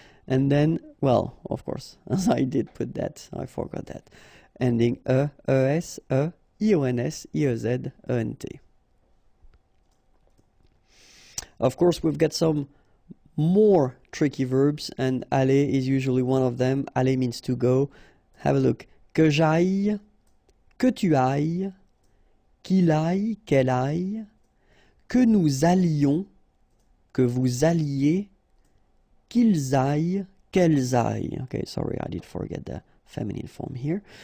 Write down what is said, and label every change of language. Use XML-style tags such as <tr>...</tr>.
<en>And then, well, of course, as I did put that, I forgot that. Ending es, ions, iez, ent. Of course, we've got some more tricky verbs, and aller is usually one of them. Aller means to go. Have a look.</en> <fr>Que j'aille, que tu ailles, qu'il aille, qu'elle aille, que nous allions, que vous alliez, qu'ils aillent, qu'elles aillent.</fr> <en>Okay, sorry, I did forget the feminine form here.</en>